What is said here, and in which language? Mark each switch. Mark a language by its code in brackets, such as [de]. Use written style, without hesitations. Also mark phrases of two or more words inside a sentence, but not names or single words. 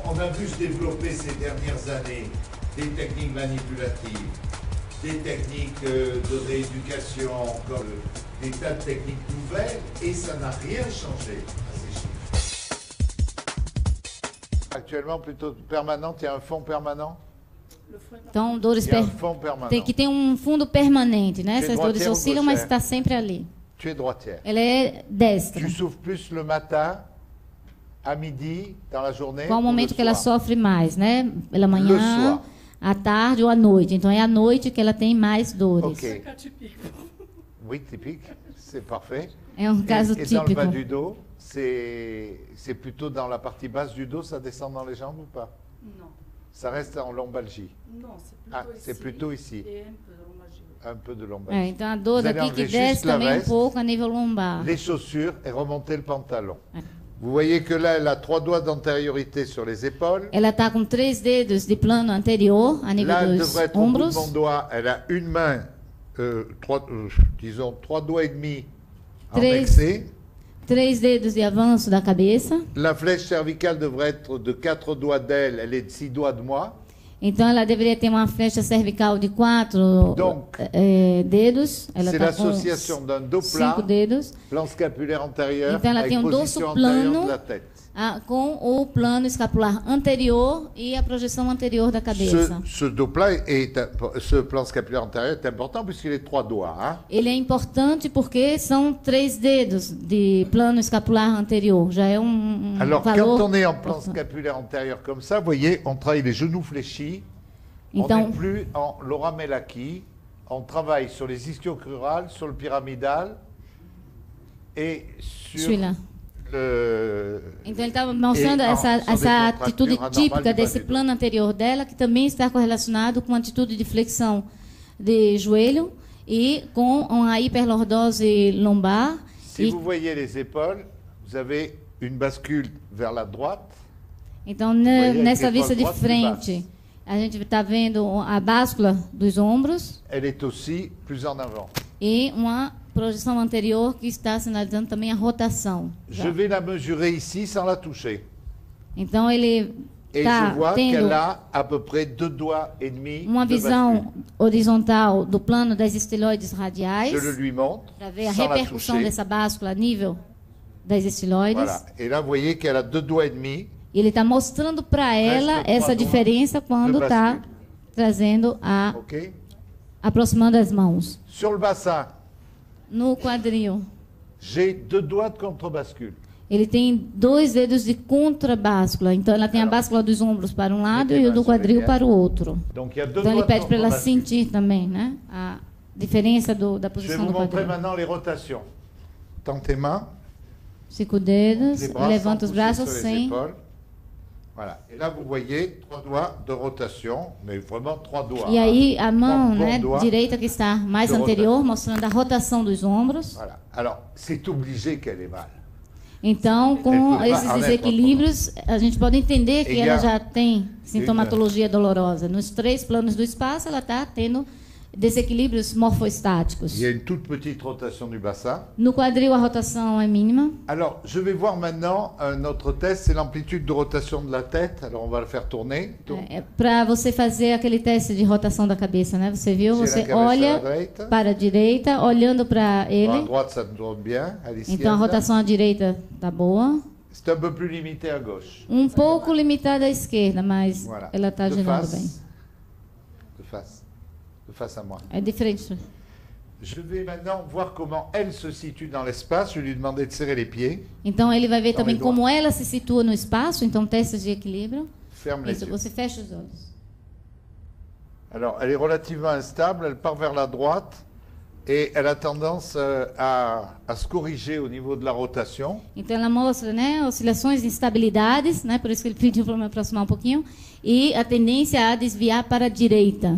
[fr] On a vu se développer ces dernières années des techniques manipulatives, des techniques de rééducation, comme des tas de techniques nouvelles, et ça n'a rien changé à ces chiffres. Actuellement, plutôt permanente, il y a un fonds permanent? [pt] Então, dores tem que ter fundo permanente, né? Essas dores oscilam, mas está sempre ali. [fr] Tu es droitière. [pt] Ela é destra. [fr] Tu souffres plus le matin, à midi, dans la journée? [pt] Qual o momento que ela sofre mais, né? Pela manhã, à tarde ou à noite. Então é à noite que ela tem mais dores. Ok. [fr] Oui, typique, c'est parfait. [pt] É caso típico. [fr] Et dans le bas du dos, c'est plutôt dans la partie basse du dos, ça descend dans les jambes ou pas? Non. Ça reste en lombalgie? Non, c'est plutôt ici. Et un peu de lombalgie. [pt] Então a dor aqui que desce também pouco a nível lombar. [fr] Les chaussures et remonter le pantalon. Vous voyez que là, elle a 3 doigts d'antériorité sur les épaules. [pt] Ela está com 3 dedos de plano anterior a nível dos ombros. [fr] Là, doigt, elle a une main, disons 3 doigts et demi en vexé. [pt] 3 dedos de avanço da cabeça. [fr] La flèche cervicale devrait être de 4 doigts d'elle, elle est de 6 doigts de moi. [pt] Então ela deveria ter uma flecha cervical de 4 dedos. Ela [fr] c'est l'association d'un dos plat, [pt] 5 dedos. [fr] Plan scapulaire antérieur, [pt] então ela tem dorso plano [fr] de la tête. [pt] Com o plano escapular anterior e a projeção anterior da cabeça. [fr] Ce plan scapulaire antérieur est important puisqu'il est 3 doigts. Hein? [pt] Ele é importante porque são 3 dedos de plano escapular anterior. Já é [fr] Alors, [pt] valor. [fr] Quand on est en plan scapulaire antérieur comme ça, vous voyez, on travaille les genoux fléchis. [pt] Então, [fr] on n'est plus en Laura Melaki. On travaille sur les ischio-crurales, sur le pyramidal et sur [pt] Então ele estava mostrando essa atitude típica desse plano anterior dela, que também está correlacionado com a atitude de flexão de joelho e com a hiperlordose lombar. [fr] Si vous voyez les épaules, vous avez une bascule vers la droite. [pt] Então nessa vista de frente, a gente está vendo a báscula dos ombros. [fr] Elle est aussi plus en avant. [pt] E uma projeção anterior que está sinalizando também a rotação. [fr] Je vais la mesurer ici sans la toucher. [pt] Então ele está tendo [fr] à peu près 2 doigts et demi [pt] uma visão horizontal do plano das estiloides radiais. [fr] Je le lui montre [pt] para ver a repercussão dessa báscula a nível das estiloides. [fr] Voilà. Et là, vous voyez qu'elle a 2 doigts et demi. [pt] E ele está mostrando para ela essa diferença quando está trazendo aproximando as mãos. [fr] Sur le bassin. [pt] No quadril. [fr] J'ai 2 doigts de contrebascule. [pt] Ele tem 2 dedos de contrabáscula. Então ela tem a báscula dos ombros para um lado e o do quadril para o outro. Então ele pede para ela sentir também, né, a diferença da posição do quadril. [fr] Je vais vous montrer maintenant les rotations. Tends tes mains. [pt] 5 dedos, levanta os braços sem. [fr] Voilà. Et là, vous voyez 3 doigts de rotation, mais vraiment 3 doigts. [pt] E aí a mão, né, direita que está mais anterior, mostrando a rotação dos ombros. [fr] Voilà. Alors, c'est obligé qu'elle ait mal. [pt] Então, com esses desequilíbrios, a gente pode entender que ela já tem sintomatologia dolorosa. Nos 3 planos do espaço, ela está tendo desequilíbrios morfoestáticos. [fr] Il y a une toute petite rotation du bassin. [pt] No quadril, a rotação é mínima. [fr] Alors, je vais voir maintenant un autre test, c'est l'amplitude de rotation de la tête. Alors, on va le faire tourner. [pt] Para você fazer aquele teste de rotação da cabeça, né? Você viu? Você olha para a direita, olhando para ele. [fr] À droite, ça tourne bien. [pt] Então, a rotação à direita está boa. [fr] C'est un peu plus limité à gauche. [pt] Pouco limitada à esquerda, mas ela está girando bem. [fr] De face. Face à moi. [pt] É diferente. [fr] Je vais maintenant voir comment elle se situe dans l'espace. Je vais lui demander de serrer les pieds. [pt] Então ele vai ver também como ela se situa no espaço. Então teste de equilíbrio. [fr] Ferme les yeux. [pt] Você fecha os olhos. [fr] Alors, elle est relativement instable, elle part vers la droite et elle a tendance à se corriger au niveau de la rotation. [pt] Então ela mostra, né, oscilações, instabilidades, né, por isso que ele pediu para me aproximar um pouquinho, e a tendência a desviar para a direita.